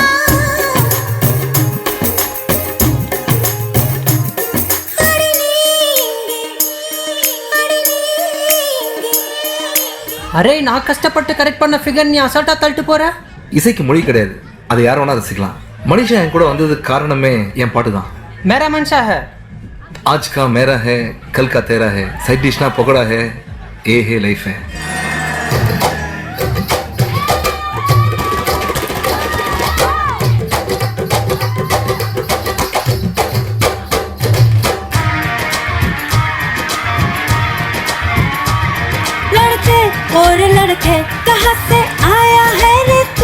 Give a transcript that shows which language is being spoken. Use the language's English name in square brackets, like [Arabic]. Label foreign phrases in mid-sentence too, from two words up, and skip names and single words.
[Tamil] அரே நான் கஷ்டப்பட்டு கரெக்ட் பண்ண ஃபிகர் நீ அசால்ட்டா தள்ளிட்டு போற. இசைக்கு மொழி கிடையாது, அதை யார் வேணா ரசிக்கலாம். மனுஷன் என் கூட வந்ததுக்கு காரணமே என் பாட்டு தான். [Hindi] मेरा मनुष्य है, आज का मेरा है, कल का तेरा है, [English] side dish [Hindi] ना पकड़ा है, ये है लाइफ है. लड़के और लड़के कहाँ से आया है रे तू?